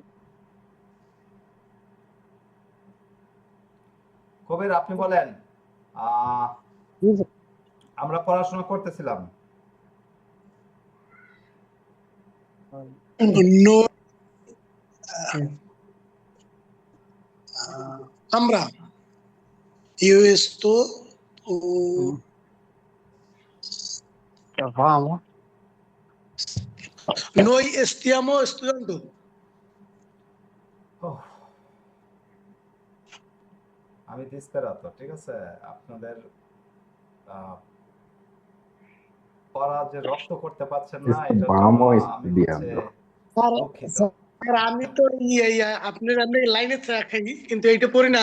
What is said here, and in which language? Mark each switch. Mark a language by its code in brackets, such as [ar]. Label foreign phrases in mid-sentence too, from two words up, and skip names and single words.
[bn] কবির আপনি বলেন, আহ, জি স্যার। আমরা পড়াশোনা করতেছিলাম। নো আমরা [it] io sto vamos. noi stiamo studiando. [bn] ওহ, আমি ডিসপেরাতো, ঠিক আছে? আপনাদের আহ, পড়া যে রপ্ত করতে পারছেন না, এটার জন্য আমি হচ্ছে স্যার দুঃখিত। স্যার আমি তো আপনার লাইনে থাকি, কিন্তু এইটা পড়ি না।